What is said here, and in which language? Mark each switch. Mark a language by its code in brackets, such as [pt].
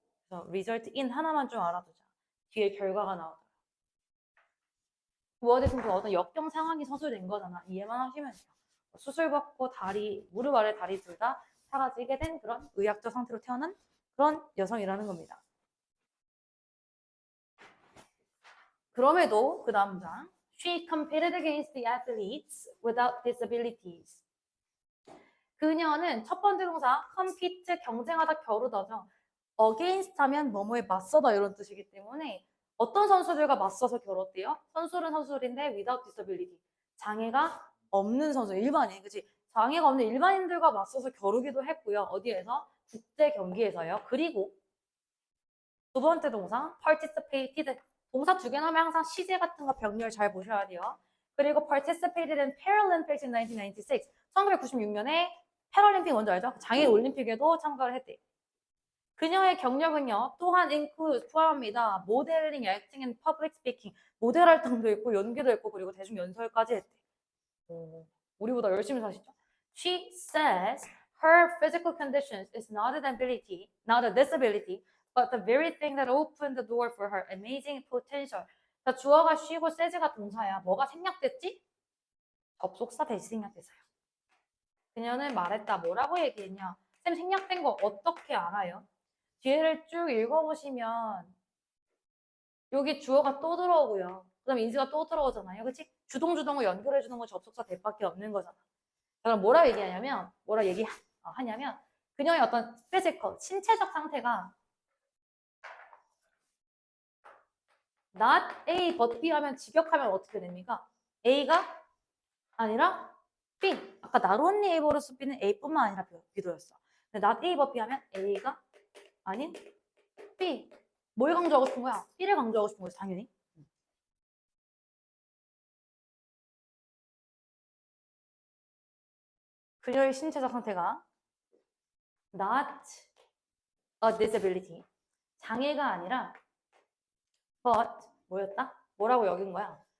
[ko] 그래서 result in 하나만 좀 알아두자. 뒤에 결과가 나오더라. 워드에서는 어떤 역경 상황이 서술된 거잖아. 이해만 하시면 돼요. 수술받고 다리, 무릎 아래 다리 둘 다 사라지게 된 그런 의학적 상태로 태어난 그런 여성이라는 겁니다. 그럼에도 그 다음 장 [en] She competed against the athletes without disabilities. [ko] 그녀는 첫 번째 동사 compete 경쟁하다 겨루다죠. against 하면 뭐뭐에 맞서다 이런 뜻이기 때문에 어떤 선수들과 맞서서 겨뤘대요? 선수는 선수들인데 [en] without disability. [ko] 장애가 없는 선수, 일반인, 그치? 장애가 없는 일반인들과 맞서서 겨루기도 했고요. 어디에서? 국제 경기에서요. 그리고 두 번째 동사 participated. 동사 두 개 나오면 항상 시제 같은 거 병렬 잘 보셔야 돼요. 그리고 [en] participated in Paralympics in 1996. [ko] 1996년에 패럴림픽 뭔지 알죠? 장애 올림픽에도 참가를 했대. 그녀의 경력은요, 또한 include 포함합니다. [en] 모델링, acting, and public speaking. [ko] 모델 활동도 있고, 연기도 있고, 그리고 대중 연설까지 했대. 오, 우리보다 열심히 사시죠? [en] She says her physical conditions is not a disability, but the very thing that opened the door for her amazing potential. [ko] 자, 주어가 쉬고 says가 동사야. 뭐가 생략됐지? 접속사 대시 생략됐어요. 그녀는 말했다. 뭐라고 얘기했냐? 쌤 생략된 거 어떻게 알아요? 뒤에를 쭉 읽어보시면 여기 주어가 또 들어오고요. 그 다음에 인수가 또 들어오잖아요. 그치? 주동주동을 연결해주는 건 접속사 대밖에 없는 거잖아. 그럼 뭐라 얘기하냐면, 하냐면 그녀의 어떤 피지컬, 신체적 상태가 not A but B 하면 직역하면 어떻게 됩니까? A가 아니라 B. 아까 not only A 버스 B는 A뿐만 아니라 B도였어. 근데 not A but B 하면 A가 아닌 B. 뭘 강조하고 싶은 거야? B를 강조하고 싶은 거지, 당연히. 그녀의 신체적 상태가 [en] not a disability. [ko] 장애가 아니라 but 뭐였다? 뭐라고 여긴 거야?